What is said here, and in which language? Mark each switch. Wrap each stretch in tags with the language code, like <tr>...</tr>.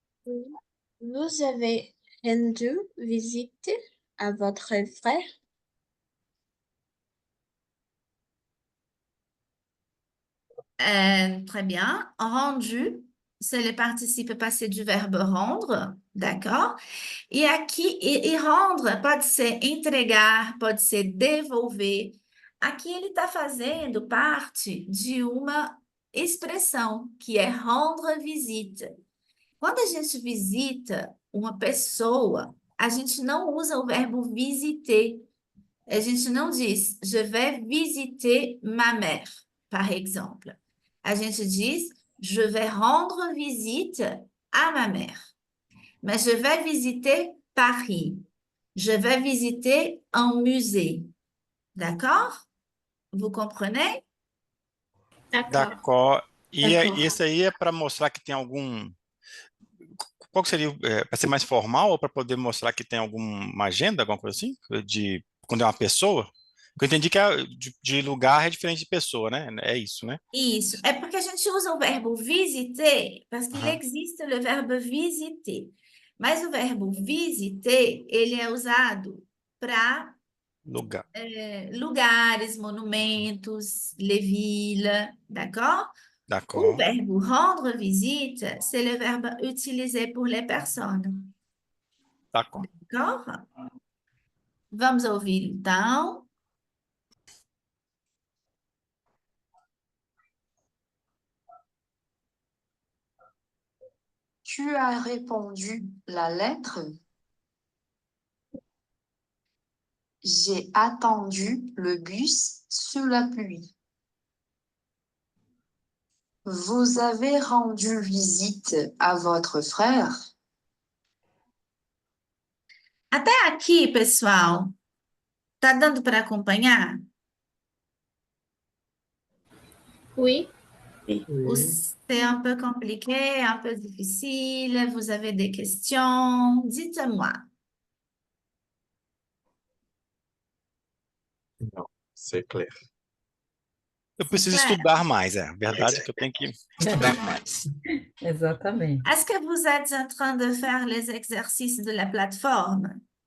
<fr>Vous avez rendu visite à votre frère. Très bien. Rendu, c'est le participe passé du verbe rendre, d'accord?</fr> <pt>E aqui, e rendre pode ser entregar, pode ser devolver. Aqui ele está fazendo parte de uma expressão, que é rendre visite. Quando a gente visita uma pessoa, a gente não usa o verbo visiter. A gente não diz,</pt> <fr>je vais visiter ma mère, par exemple.</fr> <pt>A gente diz,</pt> <fr>je vais rendre visite à ma mère. Mais je vais visiter Paris. Je vais visiter un musée. D'accord? Vous comprenez? D'accord. D'accord. E D'accord.</fr> <pt>esse aí é para mostrar que tem algum... qual que seria, para ser mais formal ou para poder mostrar que tem alguma agenda, alguma coisa assim? De quando é uma pessoa? Porque eu entendi que de lugar é diferente de pessoa, né? É isso, né? Isso. É porque a gente usa o verbo visiter,</pt> <fr>parce qu'il Aham. existe le verbe visiter.</fr> <pt>Mas o verbo visiter, ele é usado para Lugar. lugares, monumentos,</pt> <fr>les villes, d'accord?</fr> <pt>O</pt> <fr>D'accord. verbo rendre visite, c'est le verbe utilisé pour les personnes, D'accord.</fr> <pt>d'accord? Vamos ouvir então.</pt> <fr>Tu as répondu la lettre. J'ai attendu le bus sous la pluie. Vous avez rendu visite à votre frère.</fr> <pt>Até aqui, pessoal, tá dando para acompanhar?</pt> <fr>Oui. Oui. C'est un peu compliqué, un peu difficile. Vous avez des questions? Dites-moi. Não, c'est clair.</fr> <pt>Eu preciso</pt> <fr>Claire,</fr> <pt>estudar mais, é. A verdade é que eu tenho que estudar mais. Exatamente.</pt> <fr>est-ce que vous êtes en train de faire les exercices de la plateforme?</fr>